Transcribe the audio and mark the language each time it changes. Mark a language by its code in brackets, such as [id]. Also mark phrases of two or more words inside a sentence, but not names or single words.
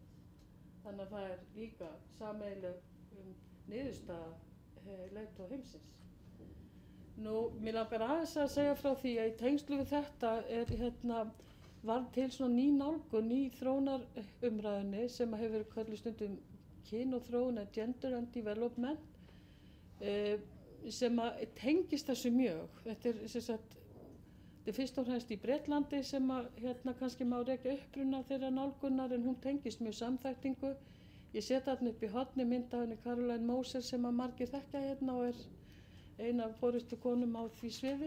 [is] Þannig að það líka sameiginleg niðurstaða leiðtoga heimsins. Nú, mér langar aðeins að segja frá því að í tengslu við þetta var til svona ný nálgun í þróunarumræðunni sem hefur verið kölluð stundum kyn og þróun, [en] gender and development, [is] sem tengist þessu mjög. Þetta er fyrst og fremst í Bretlandi sem kannski má rekja uppruna þeirra nálgunar, en hún tengist mjög samþættingu. Ég set þarna upp í horni mynd af henni Caroline Moser sem margir þekkja og er ein af forystu konum á því sviði.